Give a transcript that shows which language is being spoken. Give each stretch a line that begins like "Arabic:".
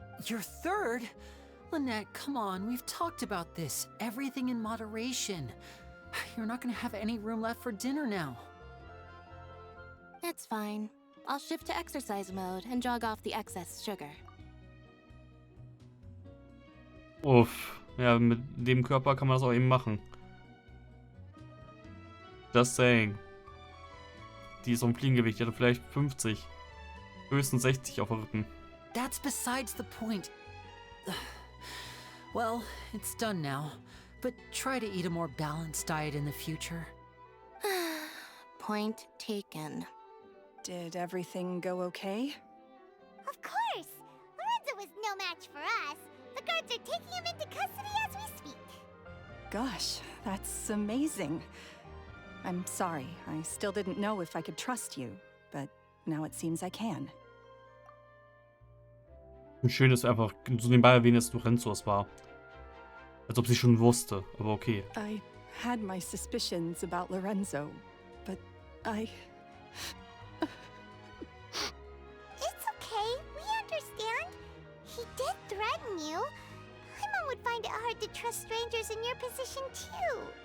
English: Your 3rd? Lynette, come on, we've talked about this. Everything in moderation. You're not gonna have any room left for dinner now. It's fine. I'll shift to exercise mode and jog off the excess sugar. Uff.
German: Ja, mit dem Körper kann man das auch eben machen.
English: Just saying.
German: Die ist auf dem Fliegengewicht, die hatte vielleicht 50. Höchstens 60 auf dem Rücken.
English: That's besides the point. Well, it's done now. But try to eat a more balanced diet in the future. Point taken. Did everything go okay? Of course. Lorenzo was no match for us. The guards are taking him into custody as we speak. Gosh, that's amazing. I'm sorry, I still didn't know if I could trust you, but now it seems I can.
German: Und schön, dass du einfach so nebenbei erwähnt, dass Lorenzo es war. Als ob sie schon wusste, aber okay.
English: I had my suspicions about Lorenzo, but I... It's okay. We understand. He did threaten you. Paimon would find it hard to trust strangers in your position, too.